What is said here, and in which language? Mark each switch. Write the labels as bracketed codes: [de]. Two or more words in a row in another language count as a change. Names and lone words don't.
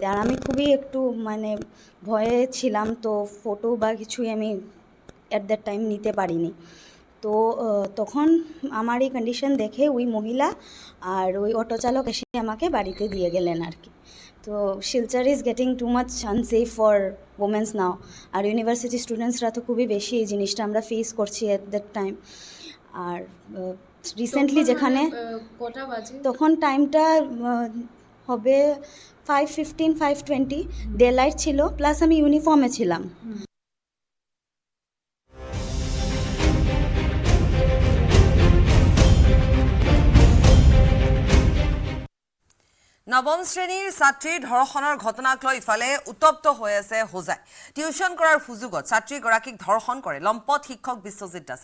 [bn] আর আমি খুবই একটু মানে ভয়ে ছিলাম, তো ফটো বা কিছুই আমি [en] at that time [bn] নিতে পারিনি। তো তখন আমার এই কন্ডিশন দেখে ওই মহিলা আর ওই অটো চালক এসে আমাকে বাড়িতে দিয়ে গেলেন আর কি। তো শিলচর [en] is getting too much unsafe for womens now, [bn] আর [en] university students [bn] তো খুবই বেশি এই জিনিসটা আমরা ফেস করছি [en] at that time. [bn] আর রিসেন্টলি যেখানে কটা বাজে তখন টাইমটা হবে 5:15, 5:20, [en] day light [bn] ছিল, প্লাস আমি ইউনিফর্মে ছিলাম। [as] নৱম শ্ৰেণীৰ ছাত্ৰীৰ ধৰ্ষণৰ ঘটনাক লৈ ইফালে উত্তপ্ত হৈ আছে হোজাই। টিউচন কৰাৰ সুযোগত ছাত্ৰীগৰাকীক ধৰ্ষণ কৰে লম্পট শিক্ষক বিশ্বজিৎ দাসে।